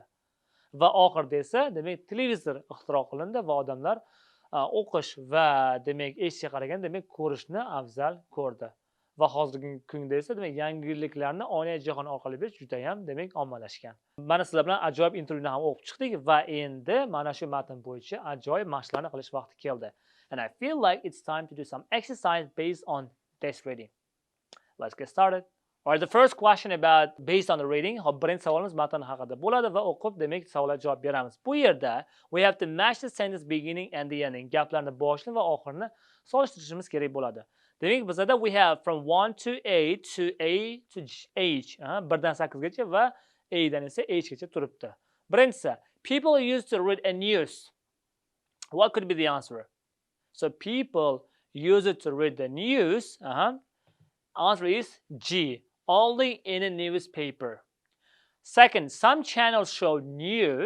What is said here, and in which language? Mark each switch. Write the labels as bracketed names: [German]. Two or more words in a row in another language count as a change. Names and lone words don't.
[Uzbek] Va oxirida esa demak televizor ixtiro qilindi va odamlar o'qish va demak eshitishga qaragan demak ko'rishni afzal ko'rdi. Va hozirgi kunda esa demak yangiliklarni onlayn jahon orqali bilish juda ham demak ommalashgan. Mana sizlar bilan ajoyib intervyuni ham o'qib chiqdik va endi mana shu matn bo'yicha ajoyib mashqlarni qilish vaqti keldi. [English] And I feel like it's time to do some exercise based on this reading. Let's get started. Alright, the first question about based on the reading. [Uzbek] Birinchi savolimiz matn haqida bo'ladi va o'qib demak savollarga javob beramiz. Bu yerda [English] we have to match the sentence beginning and the ending. [Uzbek] Gaplarni boshini va oxirini solishtirishimiz kerak bo'ladi. Demak, bizda [English] we have from 1 to A to H. [Uzbek] 1 dan 8 gacha va A dan esa H gacha turibdi. Birinchisi, [English] people used to read a news. What could be the answer? So people use it to read the news. Answer is G. Only in a newspaper. Second, some channels show news.